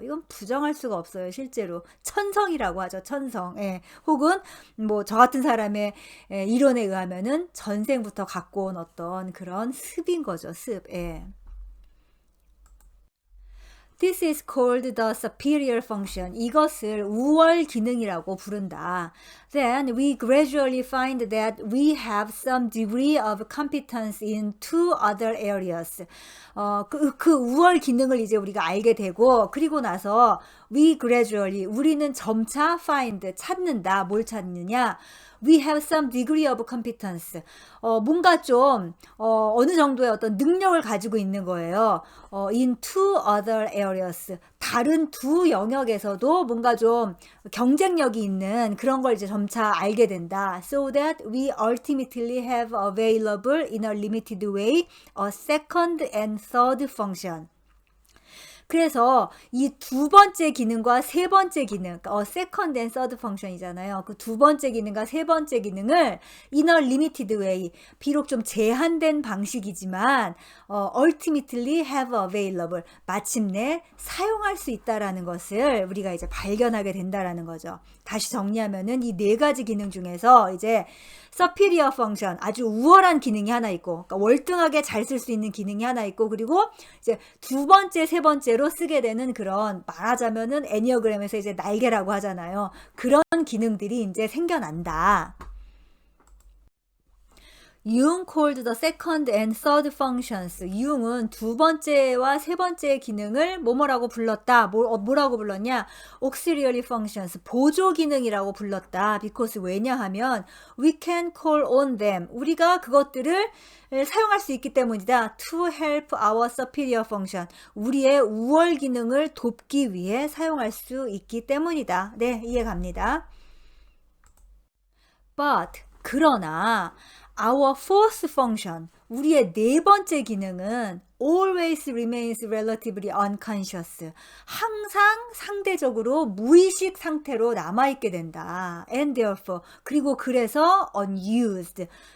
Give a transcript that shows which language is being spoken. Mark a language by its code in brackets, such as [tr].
[ko] 이건 부정할 수가 없어요. 실제로 천성이라고 하죠. 천성. 예. 혹은 뭐 저 같은 사람의 이론에 의하면은 전생부터 갖고 온 어떤 그런 습인 거죠. 습. 예. [en] This is called the superior function. [ko] 이것을 우월 기능이라고 부른다. [en] Then we gradually find that we have some degree of competence in two other areas. [ko] 그 우월 기능을 이제 우리가 알게 되고, 그리고 나서 [en] we gradually, [ko] 우리는 점차 find, 찾는다. 뭘 찾느냐? [en] We have some degree of competence. [ko] 뭔가 좀 어느 정도의 어떤 능력을 가지고 있는 거예요. [en] In two other areas. [ko] 다른 두 영역에서도 뭔가 좀 경쟁력이 있는 그런 걸 이제 점차 알게 된다. [en] So that we ultimately have available in a limited way a second and third function. [ko] 그래서 이 두 번째 기능과 세 번째 기능, [en] second and third function [ko] 이잖아요. 그 두 번째 기능과 세 번째 기능을 [en] in a limited way, [ko] 비록 좀 제한된 방식이지만 [en] ultimately have available, [ko] 마침내 사용할 수 있다라는 것을 우리가 이제 발견하게 된다라는 거죠. 다시 정리하면은 이 네 가지 기능 중에서 이제 [en] superior function, [ko] 아주 우월한 기능이 하나 있고, 그러니까 월등하게 잘 쓸 수 있는 기능이 하나 있고, 그리고 이제 두 번째, 세 번째로 쓰게 되는 그런, 말하자면은 애니어그램에서 이제 날개라고 하잖아요. 그런 기능들이 이제 생겨난다. [en] Jung called the second and third functions. [ko] 융은 두 번째와 세 번째 기능을 뭐라고 불렀다. 뭐라고 불렀냐? [en] Auxiliary functions. [ko] 보조 기능이라고 불렀다. [en] Because 왜냐하면 we can call on them. [ko] 우리가 그것들을 사용할 수 있기 때문이다. [en] To help our superior function. [ko] 우리의 우월 기능을 돕기 위해 사용할 수 있기 때문이다. 네, 이해 갑니다. [en] But 그러나 our fourth function, [ko] 우리의 네 번째 기능은 [en] always remains relatively unconscious. [ko] 항상 상대적으로 무의식 상태로 남아있게 된다. [en] And therefore, [ko] 그리고 그래서 [en] unused.